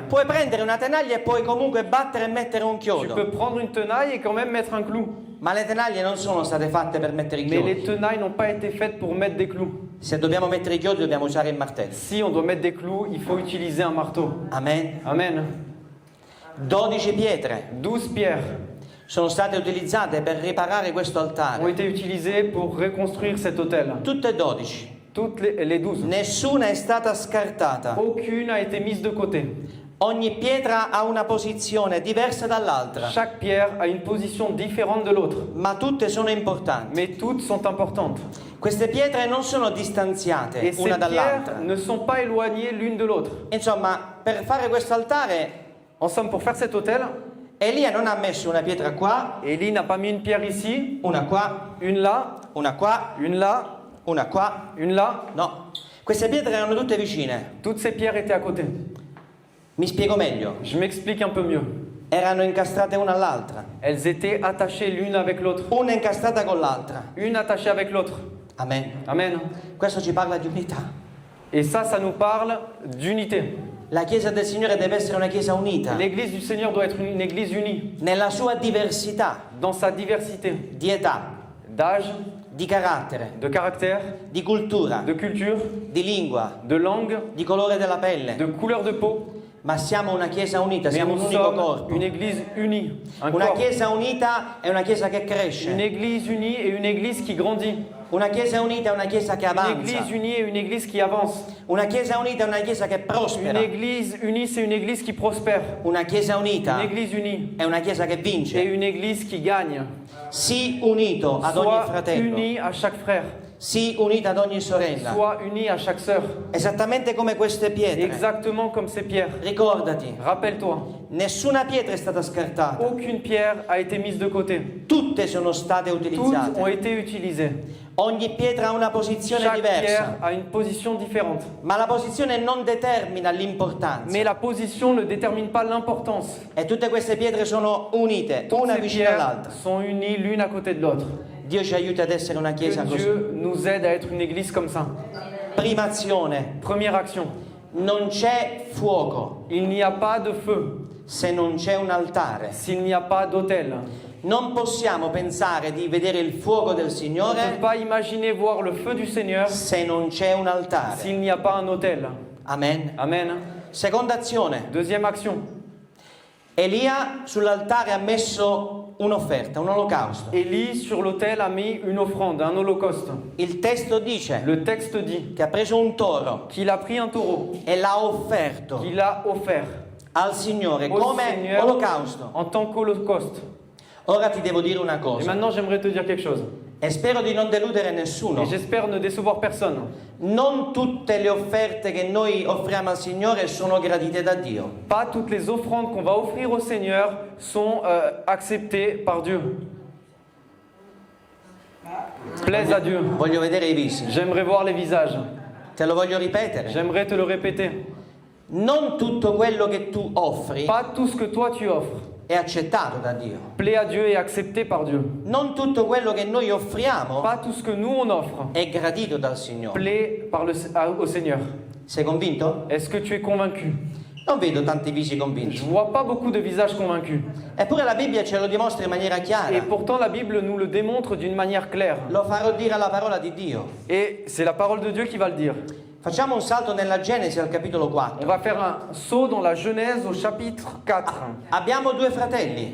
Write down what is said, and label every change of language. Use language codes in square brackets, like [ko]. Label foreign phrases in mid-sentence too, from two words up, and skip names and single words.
[it] Puoi prendere una tenaglia e puoi comunque battere e mettere un [fr] Tu [it] chiodo. [fr] peux prendre une tenaille et quand même mettre un clou. [it] Ma le tenaglie non sono state fatte per mettere i [fr] Mais les [it] chiodi. [fr] tenailles n'ont pas été faites pour mettre des clous. [it] Se dobbiamo mettere i chiodi dobbiamo usare il martello. [fr] Si on doit mettre des clous, il faut utiliser un marteau. [it] Amen. [fr] Amen. [it] 12 pietre [fr] 12 pierres [it] sono state utilizzate per riparare questo [fr] ont [it] altare. [fr] été utilisées pour reconstruire cet autel. [it] Tutte e 12. [fr] Toutes les 12. [it] Nessuna è stata scartata. [fr] Aucune a été mise de côté. [it] Ogni pietra ha una posizione diversa dall'altra, [fr] Chaque pierre a une position différente de l'autre. [it] ma tutte sono importanti. [fr] Mais toutes sont importantes. [it] Queste pietre non sono distanziate [fr] Et ces [it] una [fr] pierres [it] dall'altra. [fr] ne sont pas éloignées l'une de l'autre. [it] Insomma, per fare questo altare, [fr] En somme, pour faire cet autel, [it] Elia non ha messo una pietra qua, [fr] Élie n'a pas mis une pierre ici, [it] una qua, [fr] une là, [it] una qua, [fr] une là, [it] una qua. [fr] une là. [it] No, queste pietre erano tutte vicine. [fr] Toutes ces pierres étaient à côté. [it] Mi spiego meglio. [fr] Je m'explique un peu mieux. [it] Erano incastrate una all'altra, [fr] Elles étaient attachées l'une avec l'autre. [it] una incastrata con l'altra. [fr] Une attachée avec l'autre. [it] Amen. [fr] Amen. [it] Questo ci parla di unità. [fr] Et ça nous parle d'unité. [it] La Chiesa del Signore deve essere una Chiesa unita, [fr] L'église du Seigneur doit être une église unie, [it] nella sua diversità [fr] dans sa diversité [it] di età, [fr] d'âge, [it] di carattere, [fr] de caractère, [it] di cultura, [fr] de culture, [it] di lingua, [fr] de langue, [it] di colore della pelle, [fr] de couleur de peau, [it] ma siamo una chiesa unita, [fr] Mais [it] siamo un [fr] nous [it] unico [fr] sommes [it] corpo. [fr] une église unie, un [it] Una [fr] corps. [it] chiesa unita è una chiesa che cresce. [fr] Une église unie et une église qui grandit. [it] Una chiesa unita è una chiesa che [fr] Une [it] avanza. [fr] église unie et une église qui avance. [it] Una chiesa unita è una chiesa che [fr] Une [it] prospera. [fr] église unie, c'est une église qui prospère. [it] Una chiesa [fr] Une [it] unita [fr] église unie [it] è una chiesa che [fr] et [it] vince. [fr] une église qui gagne. [it] Sii unito ad ogni [fr] Sois [it] fratello. [fr] unie à chaque frère. [it] Sii unita ad ogni sorella. [fr] Sois unie à chaque sœur. [it] Esattamente come queste pietre. [fr] Exactement comme ces pierres. [it] Ricordati, [fr] Rappelle-toi, [it] nessuna pietra è stata scartata. [fr] aucune pierre a été mise de côté. [it] Tutte sono state [fr] Toutes ont [it] utilizzate. [fr] été utilisées. [it] Ogni pietra ha una posizione [fr] Chaque pierre [it] diversa. [fr] a une position différente. [it] Ma la posizione non determina l'importanza. [fr] Mais la position ne détermine pas l'importance. [it] E tutte queste pietre sono unite, [fr] Toutes [it] una [fr] ces [it] vicina [fr] pierres [it] all'altra. [fr] sont unies l'une à côté de l'autre. [it] Dio ci aiuta ad essere una [fr] Que [it] chiesa così. [fr] Dieu nous aide à être une église comme ça. [it] Prima azione, [fr] Première action. [it] non c'è fuoco [fr] Il n'y a pas de feu [it] se non c'è un altare. [fr] s'il n'y a pas d'autel. [it] Non possiamo pensare di vedere il fuoco del [fr] On ne [it] Signore [fr] peut pas imaginer voir le feu du Seigneur [it] se non c'è un altare. [fr] s'il n'y a pas un autel. [it] Amen. [fr] Amen. [it] Seconda azione, [fr] Deuxième action. [it] Elia sull'altare ha messo un'offerta, un olocausto. [fr] Élie sur l'autel a mis une offrande, un holocauste. [it] Il testo dice [fr] Le texte dit [it] che ha preso un toro [fr] qu'il a pris un taureau, [it] e l'ha offerto [fr] qu'il a offert [it] al Signore [fr] au [it] come [fr] Seigneur [it] olocausto. [fr] en tant qu'holocauste. [it] Ora ti devo dire una [fr] Et [it] cosa [fr] maintenant, j'aimerais te dire quelque chose. [it] e spero di non deludere nessuno. [fr] Et j'espère ne décevoir personne. [it] Non tutte le offerte che noi offriamo al Signore sono gradite da Dio. [fr] Pas toutes les offrandes qu'on va offrir au Seigneur sont acceptées par Dieu. Plaise à Dieu. [it] Voglio vedere i visi. [fr] J'aimerais voir les visages. [it] Te lo voglio ripetere. [fr] J'aimerais te le répéter. [it] Non tutto quello che tu offri [fr] Pas tout ce que toi tu offres [it] è accettato da Dio. [fr] plaît à Dieu et accepté par Dieu. [it] Non tutto quello che noi offriamo [fr] Pas tout ce que nous on offre [it] è gradito dal Signore. [fr] plaît au Seigneur. [it] Sei convinto? [fr] Est-ce que tu es convaincu? [it] Non vedo tanti visi [fr] Je [it] convinti. [fr] vois pas beaucoup de visages convaincus. [it] Eppure la Bibbia ce lo dimostra in maniera [fr] Et [it] chiara. [fr] pourtant la Bible nous le démontre d'une manière claire. [it] Lo farò dire alla parola di Dio. [fr] Et c'est la parole de Dieu qui va le dire. [it] Facciamo un salto nella Genesi al capitolo [fr] On 4. va faire un saut dans la Genèse au chapitre 4. [it] Abbiamo due fratelli,